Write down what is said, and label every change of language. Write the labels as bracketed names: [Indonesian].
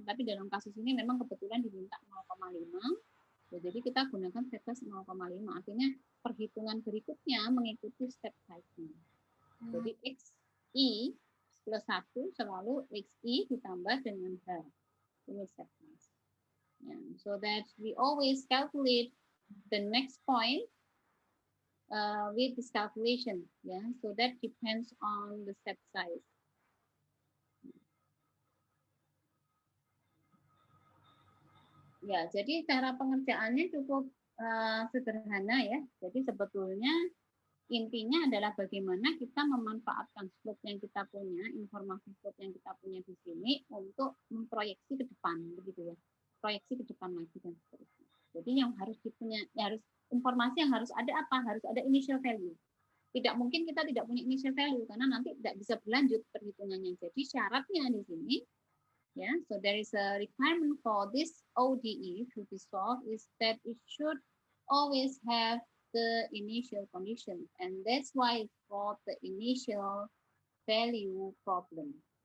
[Indonesian] Tapi dalam kasus ini memang kebetulan diminta 0,5. Ya, jadi kita gunakan step size 0,5. Artinya perhitungan berikutnya mengikuti step size-nya. Jadi XI plus 1 selalu XI ditambah dengan H. Ini step size. Yeah. [English] So that we always calculate the next point with this calculation. Yeah. So that depends on the step size. [Indonesian] Ya, jadi cara pengerjaannya cukup sederhana ya. Jadi sebetulnya intinya adalah bagaimana kita memanfaatkan slope yang kita punya, informasi slope yang kita punya di sini untuk memproyeksi ke depan, begitu ya. Proyeksi ke depan lagi dan seterusnya. Jadi yang harus dipunya, ya harus informasi yang harus ada apa? Harus ada initial value. Tidak mungkin kita tidak punya initial value karena nanti tidak bisa berlanjut perhitungannya. Jadi syaratnya di sini, [English] yeah, so there is a requirement for this ODE to be solved is that it should always have the initial condition, and that's why it's called the initial value problem.